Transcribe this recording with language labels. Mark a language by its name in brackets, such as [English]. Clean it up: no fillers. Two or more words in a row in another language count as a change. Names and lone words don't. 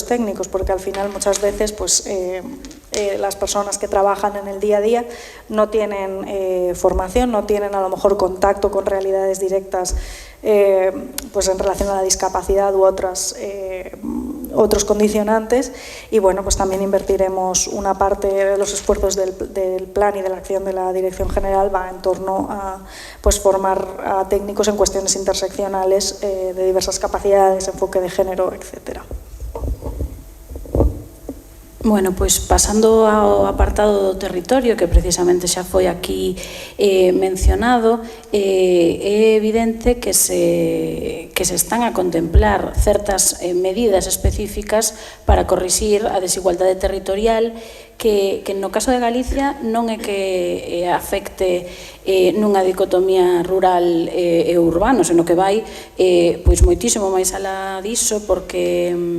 [Spanish] técnicos, porque al final muchas veces pues, las personas que trabajan en el día a día no tienen formación, no tienen a lo mejor contacto con realidades directas pues en relación a la discapacidad u otros condicionantes y bueno, pues también invertiremos una parte de los esfuerzos del plan y de la acción de la Dirección General va en torno a pues formar a técnicos en cuestiones interseccionales de diversas capacidades, enfoque de género, etcétera. [Galician] Bueno, pois pasando ao apartado do territorio, que precisamente xa foi aquí mencionado, é evidente que se están a contemplar certas medidas específicas para corrixir a desigualdade territorial que no caso de Galicia non é que afecte nunha dicotomía rural e urbano, senón que vai pois moitísimo máis alá diso, porque